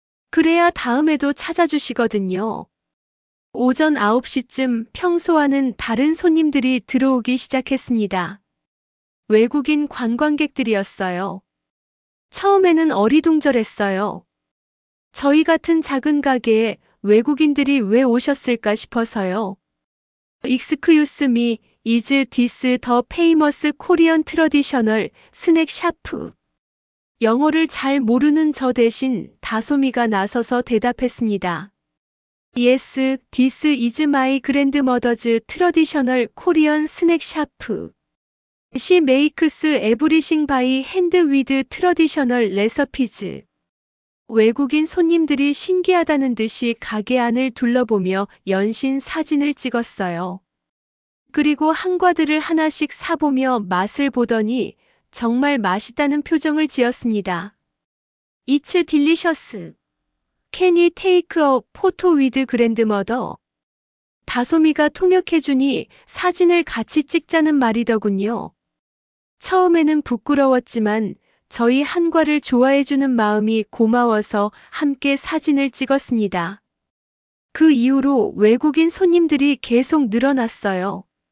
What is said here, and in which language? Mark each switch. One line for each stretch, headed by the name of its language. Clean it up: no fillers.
Korean: 그래야 다음에도 찾아주시거든요. 오전 9시쯤 평소와는 다른 손님들이 들어오기 시작했습니다. 외국인 관광객들이었어요. 처음에는 어리둥절했어요. 저희 같은 작은 가게에 외국인들이 왜 오셨을까 싶어서요.
English: Excuse me, is this the famous Korean traditional snack shop?
Korean: 영어를 잘 모르는 저 대신 다솜이가 나서서 대답했습니다.
English: Yes, this is my grandmother's traditional Korean snack shop. She makes everything by hand with traditional recipes.
Korean: 외국인 손님들이 신기하다는 듯이 가게 안을 둘러보며 연신 사진을 찍었어요. 그리고 한과들을 하나씩 사보며 맛을 보더니 정말 맛있다는 표정을 지었습니다.
English: It's delicious. Can you take a photo with grandmother?
Korean: 다솜이가 통역해주니 사진을 같이 찍자는 말이더군요. 처음에는 부끄러웠지만 저희 한과를 좋아해주는 마음이 고마워서 함께 사진을 찍었습니다. 그 이후로 외국인 손님들이 계속 늘어났어요.